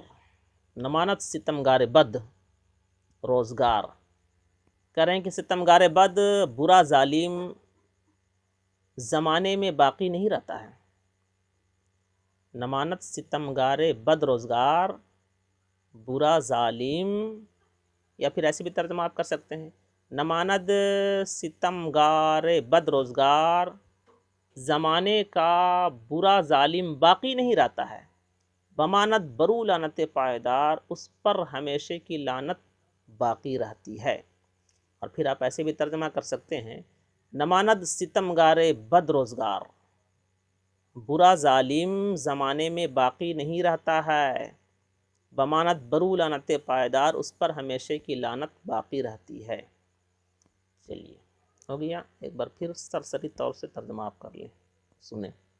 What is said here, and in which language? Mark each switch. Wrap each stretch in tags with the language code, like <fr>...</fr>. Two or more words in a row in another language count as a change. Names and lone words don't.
<fa>نمانت ستمگار بد روزگار،</fa> <ur>کریں کہ ستمگار بد برا ظالم زمانے میں باقی نہیں رہتا ہے.</ur> <fa>نمانت ستمگار بد روزگار،</fa> <ur>برا ظالم، یا پھر ایسے بھی ترجمہ آپ کر سکتے ہیں،</ur> <fa>نماند ستمگار بد روزگار</fa> <ur>زمانے کا برا ظالم باقی نہیں رہتا ہے،</ur> <fa>بمانت برو لعنت پائیدار،</fa> <ur>اس پر ہمیشہ کی لعنت باقی رہتی ہے. اور پھر آپ ایسے بھی ترجمہ کر سکتے ہیں،</ur> <fa>نماند ستمگار بد روزگار،</fa> <ur>برا ظالم زمانے میں باقی نہیں رہتا ہے،</ur> <fa>بمانت برو لعنت پائیدار،</fa> <ur>اس پر ہمیشہ کی لعنت باقی رہتی ہے. چلیے ہو گیا. ایک بار پھر سرسری طور سے ترجمہ آپ کر لیں، سنیں.</ur>